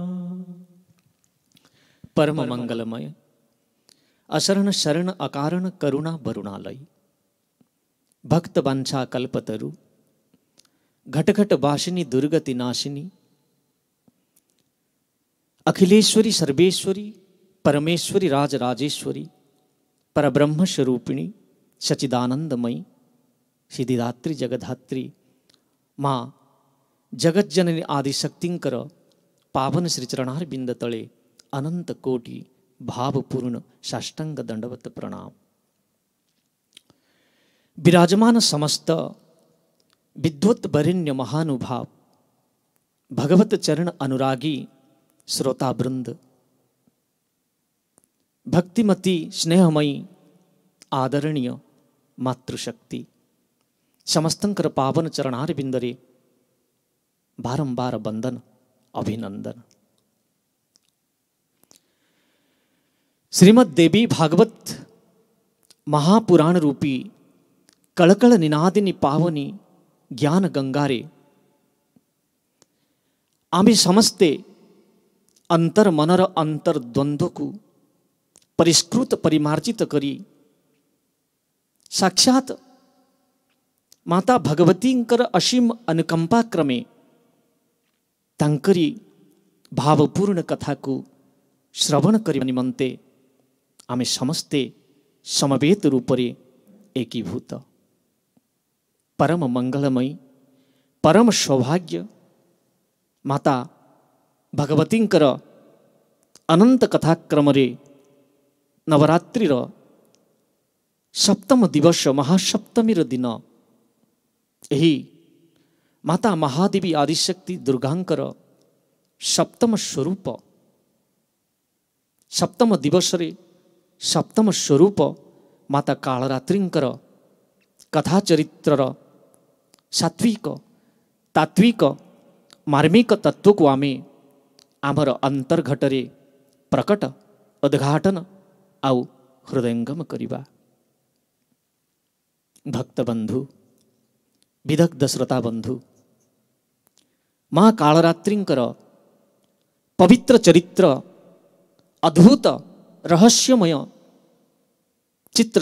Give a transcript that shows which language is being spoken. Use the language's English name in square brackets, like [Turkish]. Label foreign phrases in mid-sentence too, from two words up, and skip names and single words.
[Odia] ପରମ ମଙ୍ଗଳମୟ ଅସରଣ ଶରଣ ଅକାରଣ କରୁଣା ବରୁଣାଳୟ ଭକ୍ତ ବଂଶା କଳ୍ପତରୁ ଘଟଘଟ ବାସିନୀ ଦୁର୍ଗତି ନାଶିନୀ ଅଖିଳେଶ୍ୱରୀ ସର୍ବେଶ୍ୱରୀ ପରମେଶ୍ୱରୀ ରାଜରାଜେଶ୍ୱରୀ ପରବ୍ରହ୍ମ ସ୍ୱରୂପିଣୀ ସଚ୍ଚିଦାନନ୍ଦମୟୀ ସିଦ୍ଧିଦାତ୍ରୀ ଜଗଦ୍ଧାତ୍ରୀ ମାଁ ଜଗଜ୍ଜନନୀ ଆଦିଶକ୍ତିଙ୍କର ପାବନ ଶ୍ରୀଚରଣାର ବିନ୍ଦ ତଳେ ଅନନ୍ତ କୋଟି ଭାବପୂର୍ଣ୍ଣ ସାଷ୍ଟାଙ୍ଗ ଦଣ୍ଡବତ ପ୍ରଣାମ। ବିରାଜମାନ ସମସ୍ତ ବିଦ୍ୱତ ବରେଣ୍ୟ ମହାନୁଭାବ ଭଗବତ ଚରଣ ଅନୁରାଗୀ ଶ୍ରୋତା ବୃନ୍ଦ ଭକ୍ତିମତୀ ସ୍ନେହମୟୀ ଆଦରଣୀୟ ମାତୃଶକ୍ତି ସମସ୍ତଙ୍କର ପାବନ ଚରଣାର ବିନ୍ଦରେ ବାରମ୍ବାର ବନ୍ଦନ ଅଭିନନ୍ଦନ। ଶ୍ରୀମଦ ଦେବୀ ଭାଗବତ ମହାପୁରାଣ ରୂପୀ କଳକଳ ନିନାଦିନୀ ପାବନୀ ଜ୍ଞାନ ଗଙ୍ଗାରେ ଆମ୍ଭେ ସମଜତେ ଅନ୍ତର ମନର ଅନ୍ତର ଦ୍ୱନ୍ଦ୍ୱ କୋ ପରିଷ୍କୃତ ପରିମାର୍ଜିତ କରି ସାକ୍ଷାତ ମାତା ଭଗବତୀଙ୍କର ଅସୀମ ଅନୁକମ୍ପା କ୍ରମେ ତାଙ୍କରି ଭାବପୂର୍ଣ୍ଣ କଥା [Hindi] को श्रवण करने [Odia] ନିମନ୍ତେ ଆମେ ସମସ୍ତେ ସମବେତ ରୂପରେ ଏକୀଭୂତ ପରମ ମଙ୍ଗଳମୟ ପରମ ସୌଭାଗ୍ୟ ମାତା ଭଗବତୀଙ୍କର ଅନନ୍ତ କଥାକ୍ରମ ନବରାତ୍ରିର ସପ୍ତମ ଦିବସ ମହାସପ୍ତମୀର ଦିନ ଯହୀ ମାତା ମହାଦେବୀ ଆଦିଶକ୍ତି ଦୁର୍ଗାଙ୍କର ସପ୍ତମ ସ୍ୱରୂପ ସପ୍ତମ ଦିବସ ରେ ସପ୍ତମ ସ୍ୱରୂପ ମାତା କାଳରାତ୍ରିଙ୍କର କଥା ଚରିତ୍ରର ସାତ୍ତ୍ୱିକ ତାତ୍ତ୍ୱିକ ମାର୍ମିକ ତତ୍ତ୍ୱ କୋ ଆମେ ଆମର ଅନ୍ତର୍ଘଟରେ ପ୍ରକଟ ଉଦ୍ଘାଟନ ଆଉ ହୃଦୟଙ୍ଗମ କରିବା। ଭକ୍ତ ବନ୍ଧୁ ବିଦଗ୍ଧ ଶ୍ରୋତା ବନ୍ଧୁ ମାଁ କାଳରାତ୍ରିଙ୍କର ପବିତ୍ର ଚରିତ୍ର ଅଦ୍ଭୁତ ରହସ୍ୟମୟ ଚିତ୍ର